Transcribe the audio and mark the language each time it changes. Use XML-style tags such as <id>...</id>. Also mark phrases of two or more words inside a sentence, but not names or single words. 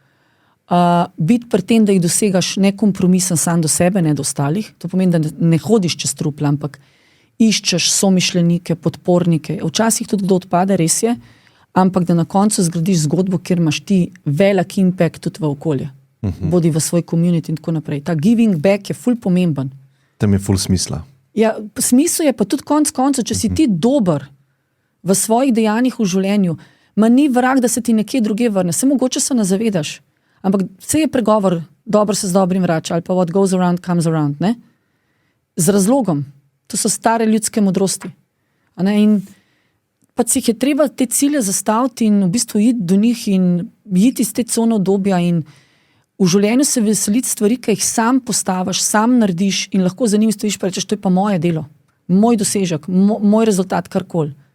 <sl>Biti pri tem, da jih dosegaš nekompromisen sam do sebe, ne do ostalih. To pomeni, da ne hodiš čez trupla, ampak iščeš somišljenike, podpornike. Včasih tudi kdo odpade, res je, ampak da na koncu zgradiš zgodbo, kjer imaš ti velik impact tudi v okolje. Bodi v svoj community in tako naprej. Ta</sl> <en>giving back</en> <sl>je ful pomemben. Tam je ful smisla. Ja, smisel je pa tudi konc koncev, če si ti dober v svojih dejanjih v življenju, ma ni vrag, da se ti nekje druge vrne. Se mogoče se ne zavedaš. Ampak vse je pregovor, dobro se z dobrim vrača, ali pa</sl> <en>what goes around comes around,</en> <sl>ne? Z razlogom. To so stare ljudske modrosti. A ne? In pa si jih je treba te cilje zastaviti in v bistvu iti do njih in iti iz te cone obdobja in v življenju se veseliti stvari, ki jih sam postaviš, sam narediš in lahko za njim stojiš pa rečeš, to je pa moje delo, moj dosežek, moj rezultat, karkoli.</sl>